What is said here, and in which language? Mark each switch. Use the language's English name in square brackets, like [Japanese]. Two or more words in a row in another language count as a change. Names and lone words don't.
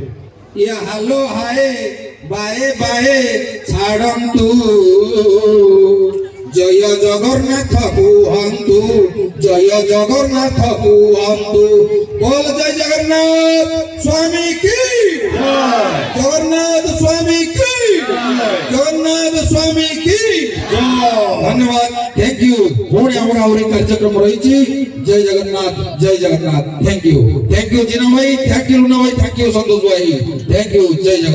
[Odia] ଇଏ [English] hello hi bye bye [Odia] ଛାଡ଼ନ୍ତୁ ଜୟ ଜଗନ୍ନାଥ କୁହନ୍ତୁ ଜୟ ଜଗନ୍ନାଥ କୁହନ୍ତୁ ବୋଲ ଜୟ ଜଗନ୍ନାଥ ସ୍ୱାମୀ କି ଜଗନ୍ନାଥ ସ୍ୱାମୀ କି ଜଗନ୍ନାଥ ସ୍ୱାମୀ କି ଧନ୍ୟବାଦ [English] thank you [Odia] ପୁଣି ଆମର ଆହୁରି କାର୍ଯ୍ୟକ୍ରମ ରହିଛି ଜୟ ଜଗନ୍ନାଥ [English] thank you [Odia] ଜିନା ଭାଇ [English] thank you [Odia] ଲୁନା ଭାଇ [English] thank you [Odia] ସନ୍ତୋଷ ଭାଇ थैंक यू ଜୟ